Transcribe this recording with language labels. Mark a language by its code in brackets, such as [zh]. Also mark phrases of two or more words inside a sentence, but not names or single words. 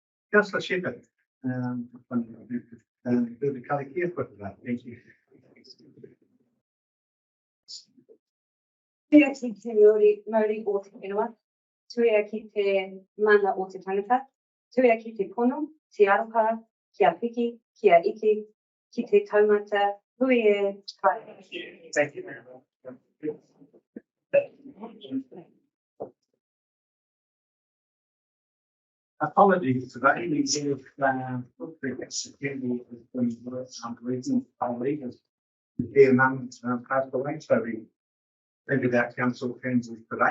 [en] Councillor Shepherd, the colour here for that. Thank you. [mi] Tia ki te Māori o te whenua, tuia ki te mana o te tangata, tuia ki te pono, te aroha, kia piki, kia iki, ki te taumata, hui e kai. [en] Thank you very much. Apologies today. We have reasons our leaders, their mum passed away, so we ended our council councils today.